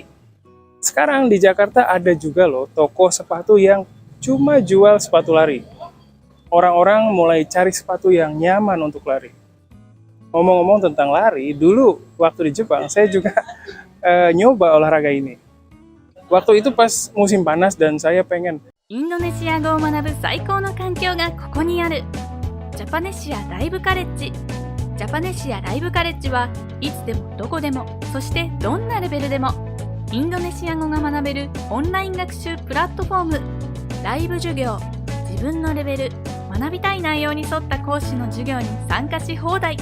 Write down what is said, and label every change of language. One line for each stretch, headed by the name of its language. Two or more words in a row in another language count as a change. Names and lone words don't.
Indonesian: Sekarang di Jakarta ada juga loh toko sepatu yang cuma jual sepatu lari. Orang-orang mulai cari sepatu yang nyaman untuk lari. Ngomong-ngomong tentang lari, dulu waktu di Jepang saya juga nyoba olahraga ini. Waktu itu pas musim panas dan saya pengen
Japanese: インドネシア語を学ぶ最高の環境がここにある。ジャパネシアライブカレッジ。ジャパネシアライブカレッジはいつでもどこでも、そしてどんなレベルでもインドネシア語が学べるオンライン学習プラットフォーム。ライブ授業、自分のレベル、学びたい内容に沿った講師の授業に参加し放題。